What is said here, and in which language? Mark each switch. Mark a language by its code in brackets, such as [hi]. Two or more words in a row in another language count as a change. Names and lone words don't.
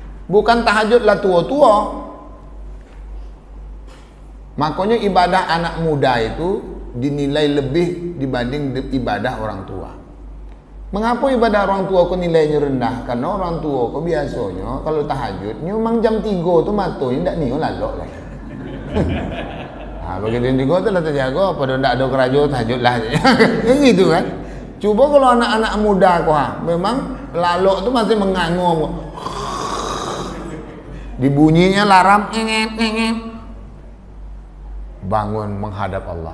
[id] Bukan tahajud lah tua-tua. Makanya ibadah anak muda itu dinilai lebih dibanding ibadah orang tua. Mengapa ibadah orang tua kok nilainya rendah? Karena orang tua kok biasanya kalau tahajud memang jam 3 tu [min] matonya ndak nio lalok [id] lah. [min] Begitu jam 3 tu lah terjaga, pada ndak ada kerajo tahajud lah. [id] Gitu kan. Coba kalau anak-anak muda kok memang lalok tu masih mengangung. Dibunyinya alarm bangun menghadap Allah.